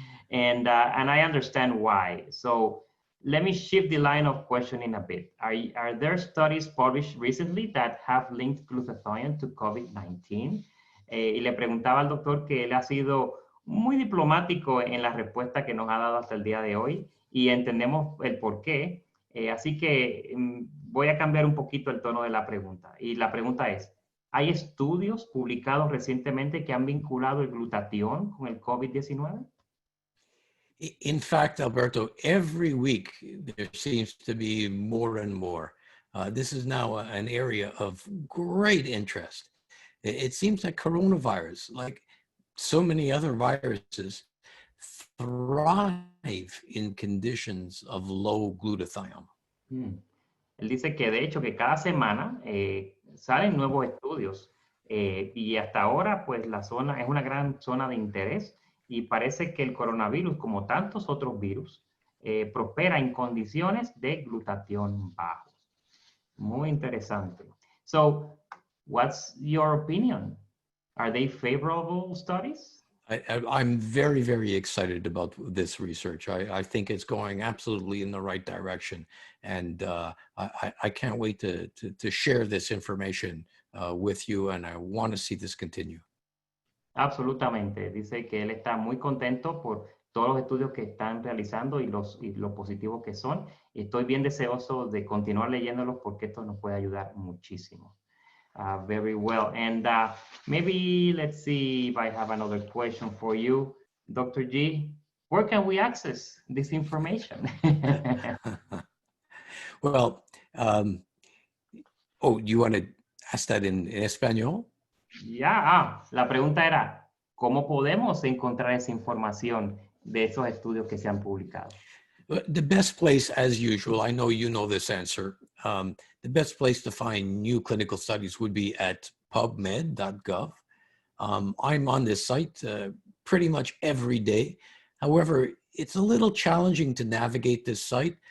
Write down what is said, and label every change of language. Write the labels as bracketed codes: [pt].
[en] and I understand why. So let me shift the line of questioning a bit. Are there studies published recently that have linked glutathione to COVID-19? [es] Y le preguntaba al doctor que él ha sido muy diplomático en la respuesta que nos ha dado hasta el día de hoy y entendemos el por qué. Así que voy a cambiar un poquito el tono de la pregunta. Y la pregunta es, ¿hay estudios publicados recientemente que han vinculado el glutatión con el COVID-19? [en] In fact, Alberto, every week there seems to be more and more. This is now an area of great interest. It seems that coronavirus, like so many other viruses, thrive in conditions of low glutathione. [es] Él dice que de hecho que cada semana salen nuevos estudios Y hasta ahora, pues la zona es una gran zona de interés y parece que el coronavirus, como tantos otros virus, prospera en condiciones de glutatión bajo. Muy interesante. [en] So, what's your opinion? Are they favorable studies? I'm very, very excited about this research. I think it's going absolutely in the right direction. And I can't wait to share this information with you, and I want to see this continue. [es] Absolutamente. Dice que él está muy contento por todos los estudios que están realizando y lo positivos que son. Y estoy bien deseoso de continuar leyéndolos porque esto nos puede ayudar muchísimo. [en] Very well. And maybe let's see if I have another question for you, Dr. G. Where can we access this information? Well, oh, you want to ask that in Español? [es] Ya, la pregunta era, ¿cómo podemos encontrar esa información de esos estudios que se han publicado? [en] The best place, as usual, I know you know this answer, the best place to find new clinical studies would be at pubmed.gov. I'm on this site pretty much every day. However, it's a little challenging to navigate this site.